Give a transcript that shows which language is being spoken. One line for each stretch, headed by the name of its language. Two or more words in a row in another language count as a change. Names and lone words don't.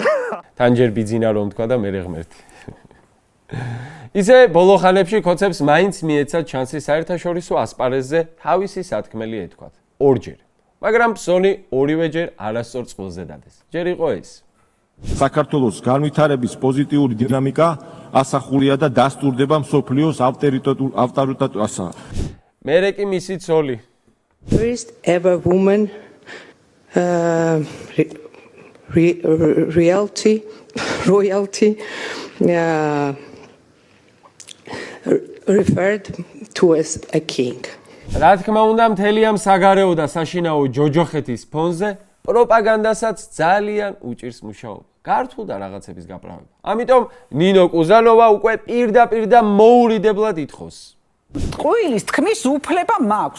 Georgian: თან ჯერ ბიძინა რომ თქვა და მერე ღმერთი. ისე ბოლო ხანებში ქოცებს მაინც მიეცათ ჩანსი საერთაშორისო ასპარეზზე თავისი სათქმელი ეთქვათ. ორჯერ. მაგრამ პსონი ორივეჯერ არასწორ წყვილზე დადეს. ჯერ იყო ეს. საქართველოს განვითარების პოზიტიური დინამიკა ასახულია და დასტურდება მსოფლიოს ავტორიტეტულასა. მერე კი მისი ცოლი.
English: First ever woman royalty referred to as a king.
Georgian: რა თქმა უნდა, მთელი ამ საგარეო და საშინაო ჯოჯოხეთის ფონზე პროპაგანდასაც ძალიან უჭირს მუშაობა. გართულ და რაღაცების გაპრავება. ამიტომ ნინო კუზანოვა უკვე პირდაპირ და მოურიდებლად ითხოვს. ტყუილის თქმის უფლება მაქვს.